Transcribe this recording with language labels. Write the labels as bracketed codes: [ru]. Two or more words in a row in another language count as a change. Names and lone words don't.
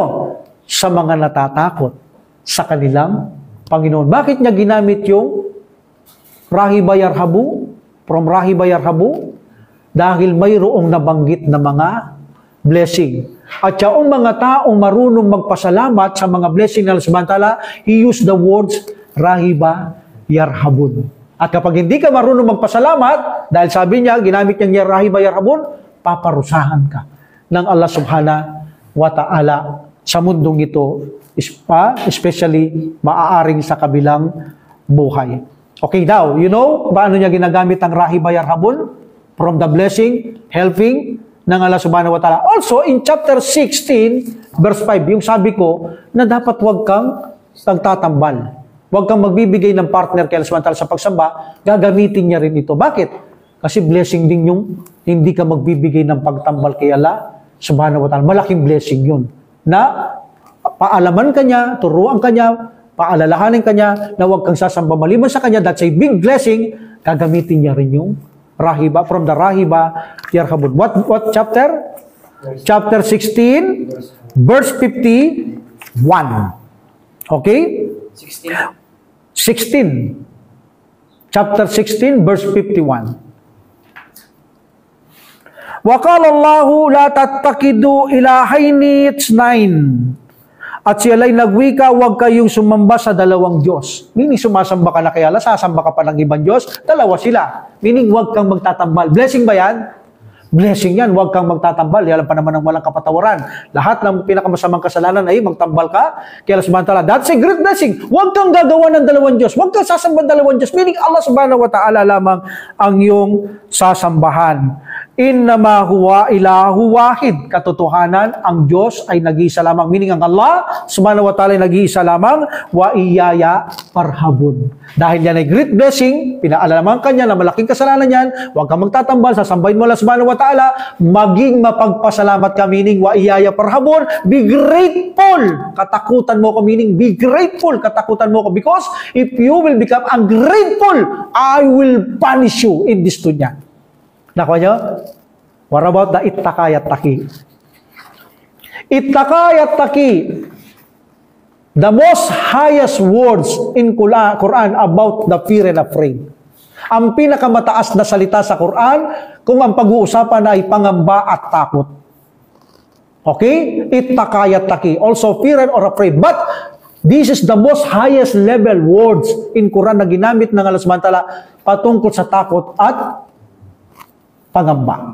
[tl] Sa mga natatakot sa kanilang Panginoon. Bakit niya ginamit yung [ar] رهب يرهب? From رهب يرهب? [tl] Dahil mayroong nabanggit na mga blessing. At yung mga taong marunong magpasalamat sa mga blessing ng Allah [ar] سبحانه وتعالى, [en] he used the words [ar] رهب يرهب. [tl] At kapag hindi ka marunong magpasalamat, dahil sabi niya, ginamit niya [ar] رهب يرهب, [tl] paparusahan ka ng Allah [ar] سبحانه وتعالى [tl] sa mundong ito, especially maaaring sa kabilang buhay. Okay daw, [en] you know, [tl] paano niya ginagamit ang Rahiba Yarhabun? [en] From the blessing, [tl] helping ng [en] Allah [ar] سبحانه وتعالى. [en] Also, in chapter 16, verse 5, [tl] yung sabi ko, na dapat huwag kang nagtatambal. Huwag kang magbibigay ng partner kay Allah [ar] سبحانه وتعالى [tl] sa pagsamba, gagamitin niya rin ito. Bakit? Kasi blessing din yung hindi ka magbibigay ng pagtambal kay Allah [ar] سبحانه وتعالى. [tl] Malaking blessing yun. Na paalaman ka niya, turuan ka niya, paalalahanin ka niya, na huwag kang sasamba maliban sa kanya. [en] That's a big blessing. [tl] Gagamitin niya rin yung Rahiba, from the [ar] رهب يرهب. [en] What chapter? Chapter 16, verse 51. Okay? 16. Chapter 16, verse 51. [ar] وقال الله لا تتخذوا إلهين اثنين. [tl] At siya'y nagwika, huwag kayong sumamba sa dalawang Diyos. Meaning, sumasamba ka na kay Allah, sasamba ka pa ng ibang Diyos, dalawa sila. Meaning, huwag kang magtatambal. Blessing ba yan? Blessing yan, huwag kang magtatambal. Yalan pa naman ng walang kapatawaran. Lahat ng pinakamasamang kasalanan ay magtambal ka kay Allah [ar] سبحانه وتعالى. [en] That's a great blessing. [tl] Huwag kang gagawa ng dalawang Diyos. Huwag kang sasamba ng dalawang Diyos. Meaning, Allah [ar] سبحانه وتعالى [tl] lamang ang iyong sasambahan. [ar] إنما هو إله واحد. [tl] Katotohanan, ang Diyos ay nag-iisa lamang. Meaning, ang Allah [ar] سبحانه وتعالى [tl] ay nag-iisa lamang. [ar] وإياي فارهبون. [tl] Dahil yan ay [en] great blessing, [tl] pinaalalaman ka niya na malaking kasalanan yan, huwag kang magtatambal, sasambahin mo Allah [ar] سبحانه وتعالى, [tl] maging mapagpasalamat ka, meaning [ar] وإياي فارهبون, [en] be grateful. [tl] Katakutan mo ko, meaning [en] be grateful. [tl] Katakutan mo ko, [en] because if you will become ungrateful, I will punish you in this dunya. [tl] Nakuha nyo? [en] What about the [ar] اتقيت تقي? اتقيت تقي, [en] the most highest words in Quran about the fear and afraid. [tl] Ang pinakamataas na salita sa Quran kung ang pag-uusapan ay pangamba at takot. [en] Okay? [ar] اتقيت تقي. [en] Also fear or afraid. But this is the most highest level words in Quran [tl] na ginamit ng Allah [ar] سبحانه وتعالى [tl] patungkol sa takot at pangamba.